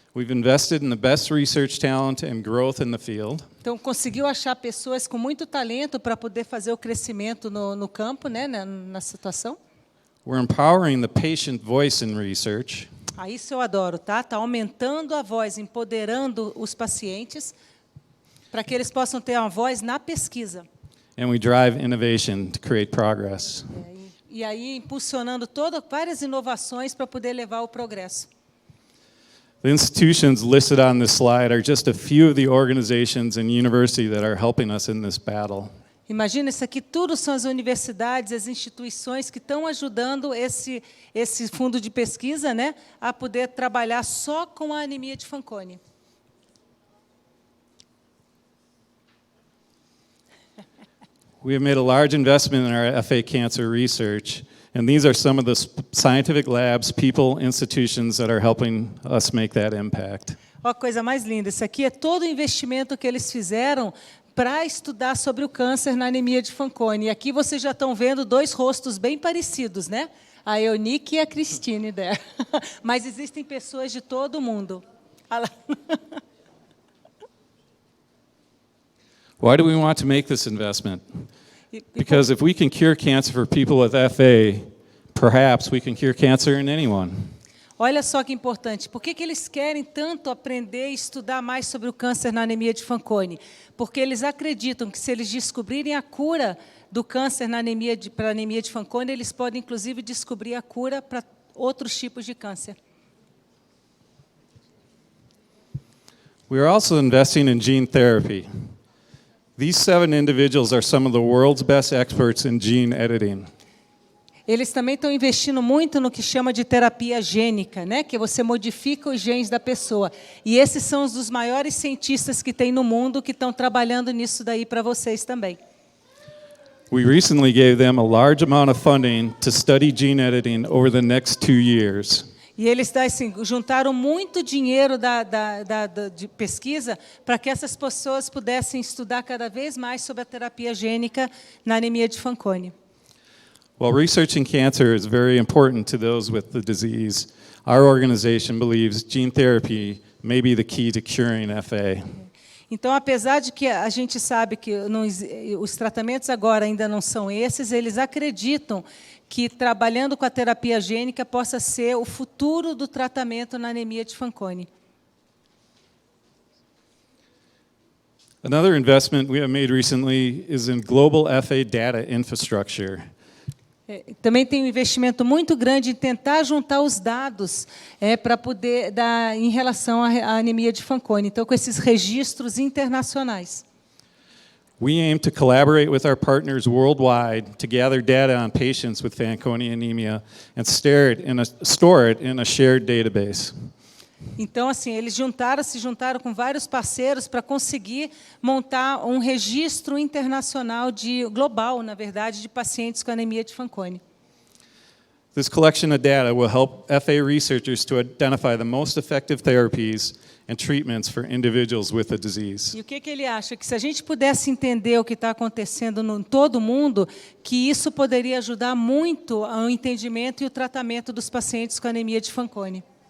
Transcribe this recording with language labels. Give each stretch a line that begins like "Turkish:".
English: We've invested in the best research talent and growth in the field.
Portuguese: Então, conseguiu achar pessoas com muito talento para poder fazer o crescimento no campo, né? Na situação.
English: We're empowering the patient voice in research.
Portuguese: Isso eu adoro, tá? Tá aumentando a voz, empoderando os pacientes para que eles possam ter uma voz na pesquisa.
English: And we drive innovation to create progress.
Portuguese: E aí impulsionando várias inovações para poder levar o progresso.
English: The institutions listed on this slide are just a few of the organizations and universities that are helping us in this battle.
Portuguese: Imagina, isso aqui tudo são as universidades, as instituições que estão ajudando esse fundo de pesquisa, né, a poder trabalhar só com a anemia de Fanconi.
English: We have made a large investment in our FA cancer research, and these are some of the scientific labs, people, institutions that are helping us make that impact.
Portuguese: Ó, a coisa mais linda, isso aqui é todo o investimento que eles fizeram para estudar sobre o câncer na anemia de Fanconi. E aqui vocês já estão vendo dois rostos bem parecidos, né? A Eunice e a Christine der. Mas existem pessoas de todo o mundo. Olha lá.
English: Why do we want to make this investment? Because if we can cure cancer for people with FA, perhaps we can cure cancer in anyone.
Portuguese: Olha só que importante. Por que eles querem tanto aprender e estudar mais sobre o câncer na anemia de Fanconi? Porque eles acreditam que, se eles descobrirem a cura do câncer para a anemia de Fanconi, eles podem, inclusive, descobrir a cura para outros tipos de câncer.
English: We are also investing in gene therapy. These 7 individuals are some of the world's best experts in gene editing.
Portuguese: Eles também estão investindo muito no que chama de terapia gênica, né? Que você modifica os genes da pessoa. E esses são os dos maiores cientistas que tem no mundo que estão trabalhando nisso daí para vocês também.
English: We recently gave them a large amount of funding to study gene editing over the next 2 years.
Portuguese: E eles assim, juntaram muito dinheiro de pesquisa para que essas pessoas pudessem estudar cada vez mais sobre a terapia gênica na anemia de Fanconi.
English: While researching cancer is very important to those with the disease, our organization believes gene therapy may be the key to curing FA.
Portuguese: Então, apesar de que a gente sabe que os tratamentos agora ainda não são esses, eles acreditam que trabalhando com a terapia gênica possa ser o futuro do tratamento na anemia de Fanconi.
English: Another investment we have made recently is in global FA data infrastructure.
Portuguese: Também tem um investimento muito grande em tentar juntar os dados para poder dar em relação à anemia de Fanconi. Então, com esses registros internacionais.
English: We aim to collaborate with our partners worldwide to gather data on patients with Fanconi anemia and store it in a shared database.
Portuguese: Então, assim, eles se juntaram com vários parceiros para conseguir montar um registro internacional global, na verdade, de pacientes com anemia de Fanconi.
English: This collection of data will help FA researchers to identify the most effective therapies and treatments for individuals with the disease.
Portuguese: E o que ele acha? Que se a gente pudesse entender o que está acontecendo em todo o mundo, que isso poderia ajudar muito ao entendimento e o tratamento dos pacientes com anemia de Fanconi.